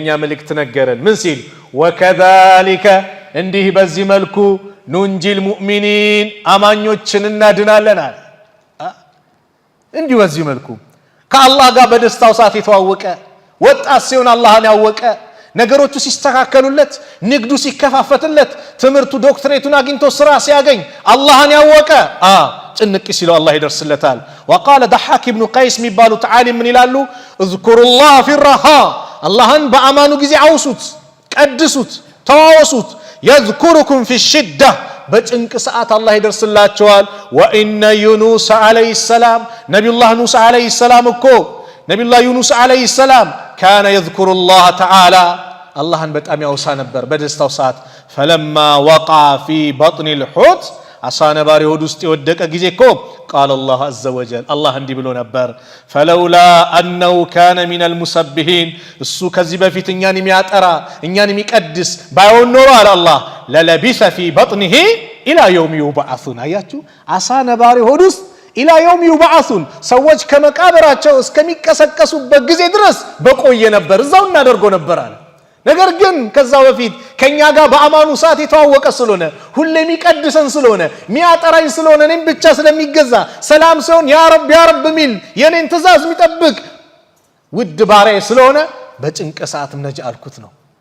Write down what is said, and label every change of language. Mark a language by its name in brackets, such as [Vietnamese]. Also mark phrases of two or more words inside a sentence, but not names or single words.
[Amharic] መልእክት ነገረን። ምን ሲል ወከዛሊከ እንዲህ በዚህ መልኩ [Arabic] ننجي المؤمنين [Amharic] አማኞችን እናድናለን አለ። እንዲህ በዚህ መልኩ ከአላህ ጋር በደስታው ሰዓት የተዋወቀ ወጣት ሲሆን አላህን ያወቀ ነገሮቹ ሲስተካከሉለት ንግዱ ሲከፋፈትለት ትምህርቱ ዶክትሬቱን አግኝቶ ስራ ሲያገኝ አላህን ያወቀ ጭንቅ ሲለው አላህ ይደርስለታል። [Arabic] وقال ضحاك بن قيس [Amharic] የሚባሉት ዓሊም ምን ይላሉ? [Arabic] اذكروا الله في الرخاء [Amharic] አላህን በአማኑ ጊዜ አውሱት፣ ቀድሱት፣ ተዋወሱት። [Arabic] يذكركم في الشدة [Amharic] በጭንቅ ሰዓት አላህ ይደርስላቸዋል። [Arabic] وإن يونس عليه السلام [Amharic] ነብዩላህ ኑስ [Arabic] عليه السلام [Amharic] እኮ ነብዩላህ ዩኑስ [Arabic] عليه السلام كان يذكر الله تعالى [Amharic] አላህን በጣም ያውሳ ነበር በደስታው ሰዓት። [Arabic] فلما وقع في بطن الحوت [Amharic] አሳ ነባሪ ሆድ ውስጥ የወደቀ ጊዜ እኮ [Arabic] قال الله عز وجل [Amharic] አላህ እንዲህ ብሎ ነበር [Arabic] فلولا أنه كان من المسبحين እሱ [Amharic] ከዚህ በፊት እኛን የሚያጠራ እኛን የሚቀድስ ባይሆን ኖሮ አለ አላህ [Arabic] للبث في بطنه إلى يوم يبعثون። [Amharic] አያችሁ አሳ ነባሪ ሆድ ውስጥ [Arabic] إلى يوم يبعثون [Amharic] ሰዎች ከመቃብራቸው እስከሚቀሰቀሱበት ጊዜ ድረስ በቆየ ነበር፣ እዛው እናደርገው ነበር አለ። ነገር ግን ከዛ በፊት ከኛ ጋር በአማኑ ሰዓት የተዋወቀ ስለሆነ ሁሌ የሚቀድሰን ስለሆነ የሚያጠራኝ ስለሆነ እኔም ብቻ ስለሚገዛ ሰላም ሲሆን [Arabic] يا رب يا رب [Amharic] ሚል የኔን ትእዛዝ የሚጠብቅ ውድ ባሪያ ስለሆነ በጭንቅ ሰዓትም ነጃ አልኩት ነው።